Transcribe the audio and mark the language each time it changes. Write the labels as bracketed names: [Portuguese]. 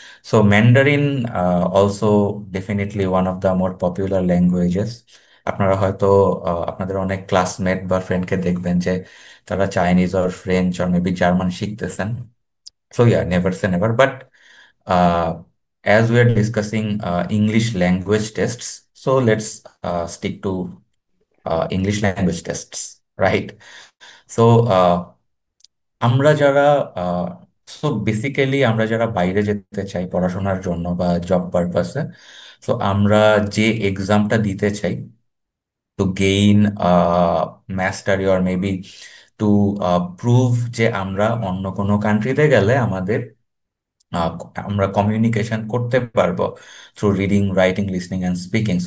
[English] So Mandarin also definitely one of the more popular languages. [Bangla] আপনারা হয়তো আপনাদের অনেক ক্লাসমেট বা ফ্রেন্ডকে দেখবেন যে তারা Chinese আর French আর maybe German শিখতেছেন। [English] So yeah, never say never, but as we are discussing English language tests, so let's stick to English language tests, right? [Bangla] So আমরা যারা সো বেসিক্যালি আমরা যারা বাইরে যেতে চাই পড়াশোনার জন্য বা জব পারপাসে, তো আমরা যে এক্সামটা দিতে চাই [English] to gain mastery or maybe to prove [Bangla] যে আমরা অন্য কোনো কান্ট্রিতে গেলে আমাদের আহ, আমরা কমিউনিকেশন করতে পারবো through reading, writing, listening and speaking.